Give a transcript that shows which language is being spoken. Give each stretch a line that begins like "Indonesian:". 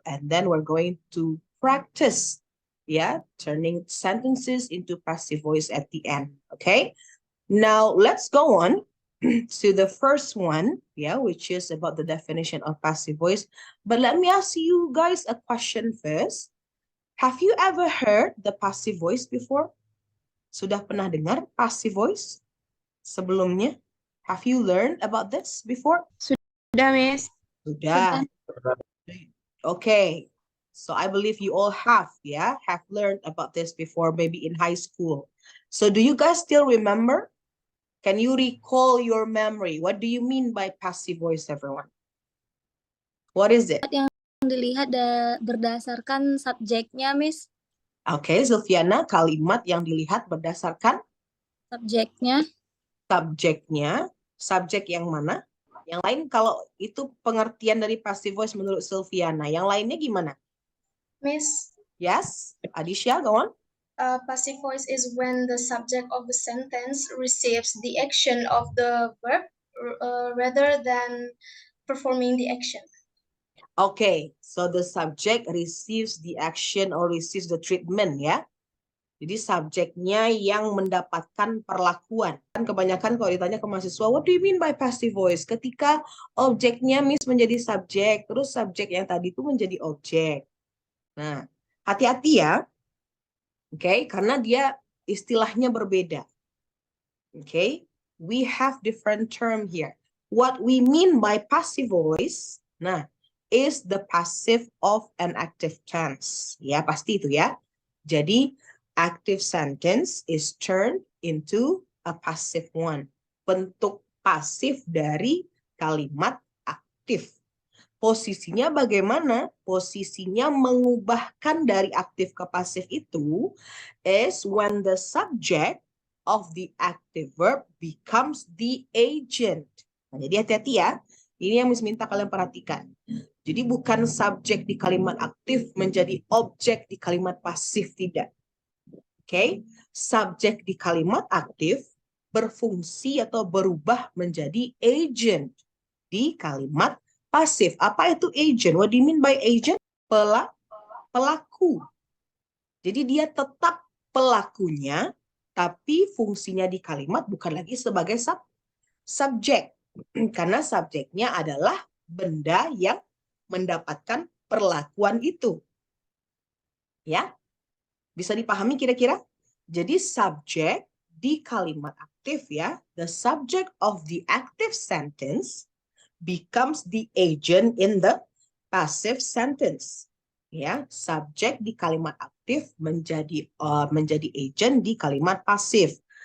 English: And then we're going to practice turning sentences into passive voice at the end. Okay, now let's go on to the first one, which is about the definition of passive voice. But let me ask you guys a question first. Have you ever heard the passive voice before?
Indonesian: Sudah pernah dengar passive voice sebelumnya?
English: Have you learned about this before?
Indonesian: Sudah, Miss. Sudah.
English: Okay, so I believe you all have learned about this before, maybe in high school. So do you guys still remember? Can you recall your memory? What do you mean by passive voice, everyone? What is it?
Indonesian: Yang dilihat berdasarkan subjeknya, Miss. Okay, Zulfiana, kalimat yang dilihat berdasarkan Subjeknya. Subjeknya. Subjek yang mana? Yang lain, kalau itu pengertian dari passive voice menurut Zulfiana. Yang lainnya gimana? Miss?
English: Yes, Adisha, go on. Passive voice is when the subject of the sentence receives the action of the verb rather than performing the action. Okay, so the subject receives the action or receives the treatment,
Indonesian: Jadi subjeknya yang mendapatkan perlakuan. Kan kebanyakan kalau ditanya ke mahasiswa,
English: what do you mean by passive voice?
Indonesian: Ketika objeknya menjadi subjek, terus subjek yang tadi itu menjadi objek. Nah, hati-hati ya. Okay, karena dia istilahnya berbeda.
English: Okay, we have different term here. What we mean by passive voice, is the passive of an active tense.
Indonesian: Ya, pasti itu ya.
English: Jadi, active sentence is turned into a passive one.
Indonesian: Bentuk pasif dari kalimat aktif. Posisinya bagaimana? Posisinya mengubahkan dari aktif ke pasif itu
English: is when the subject of the active verb becomes the agent.
Indonesian: Nah, jadi hati-hati ya. Ini yang Miss minta kalian perhatikan. Jadi bukan subjek di kalimat aktif menjadi objek di kalimat pasif, tidak. Oke, subjek di kalimat aktif berfungsi atau berubah menjadi agent di kalimat pasif. Apa itu agent?
English: What do you mean by agent?
Indonesian: Pelaku. Jadi dia tetap pelakunya, tapi fungsinya di kalimat bukan lagi sebagai subjek. Karena subjeknya adalah benda yang mendapatkan perlakuan itu. Ya, bisa dipahami kira-kira? Jadi subjek di kalimat aktif
English: the subject of the active sentence becomes the agent in the passive sentence.
Indonesian: Subjek di kalimat aktif menjadi agent di kalimat pasif.